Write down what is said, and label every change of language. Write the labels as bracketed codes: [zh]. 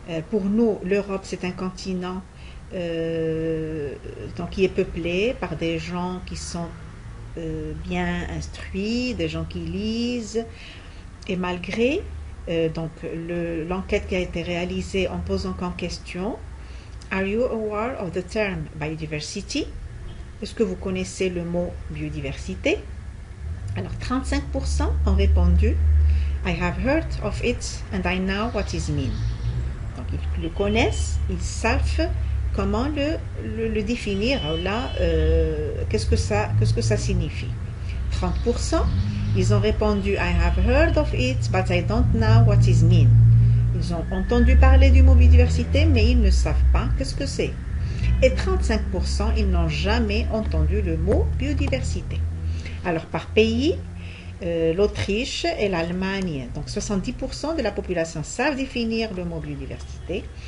[fr] Pour nous, l'Europe, c'est un continent donc, qui est peuplé par des gens qui sont bien instruits, des gens qui lisent, et malgré l'enquête qui a été réalisée en posant comme question « [en] Are you aware of the term biodiversity ?» [fr] Est-ce que vous connaissez le mot biodiversité? Alors 35% ont répondu [en] I have heard of it and I know what it means. [fr] Donc ils le connaissent, ils savent comment le définir. Là, qu'est-ce que ça signifie? 30% ils ont répondu [en] I have heard of it but I don't know what it means. [fr] Ils ont entendu parler du mot biodiversité mais ils ne savent pas qu'est-ce que c'est. Et 35% ils n'ont jamais entendu le mot biodiversité. Alors par pays, l'Autriche et l'Allemagne, donc 70% de la population savent définir le mot biodiversité.